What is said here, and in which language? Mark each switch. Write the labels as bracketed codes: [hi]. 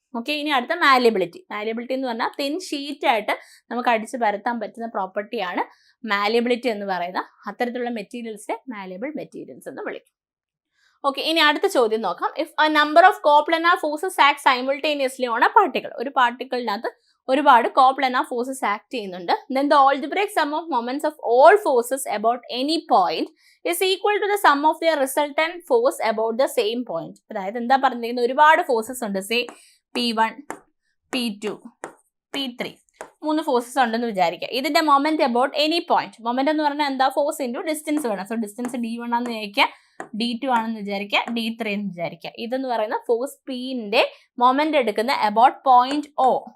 [ml] Okay, ഇനി അടുത്ത malleability. Malleability എന്ന് പറഞ്ഞാൽ തിൻ ഷീറ്റ് ആയിട്ട് നമുക്ക് അടിച്ച് പരത്താൻ പറ്റുന്ന പ്രോപ്പർട്ടിയാണ് മാലിയബിലിറ്റി എന്ന് പറയുന്ന. അത്തരത്തിലുള്ള മെറ്റീരിയൽസിനെ മാലിയബിൾ മെറ്റീരിയൽസ് എന്ന് വിളിക്കും. ഓക്കെ, ഇനി അടുത്ത ചോദ്യം നോക്കാം. [en] if a number of coplanar forces act simultaneously on a particle, [ml] ഒരു പാർട്ടിക്കിളിനകത്ത് ഒരുപാട് കോപ്ലാനാർ ഫോഴ്സസ് ആക്ട് ചെയ്യുന്നുണ്ട്. [en] then the algebraic sum of moments of all forces about any point is equal to the sum of their resultant force about the same point. [ml] അതായത് എന്താ പറഞ്ഞിരിക്കുന്നത്? ഒരുപാട് forces ഉണ്ട്, say P1, P2, P3, 3 forces ഉണ്ടെന്ന് വിചാരിക്കുക. ഇതിന്റെ moment about any point. Moment എന്ന് പറഞ്ഞാൽ എന്താ? ഫോഴ്സ് ഇൻറ്റു ഡിസ്റ്റൻസ് വേണം. സോ ഡിസ്റ്റൻസ് D1 ആണെന്ന് വിചാരിക്കുക, D2 ആണെന്ന് വിചാരിക്കുക, D3 എന്ന് വിചാരിക്കുക. ഇതെന്ന് പറയുന്ന ഫോഴ്സ് Pന്റെ മൊമെന്റ് എടുക്കുന്ന അബൌട്ട് പോയിന്റ് O.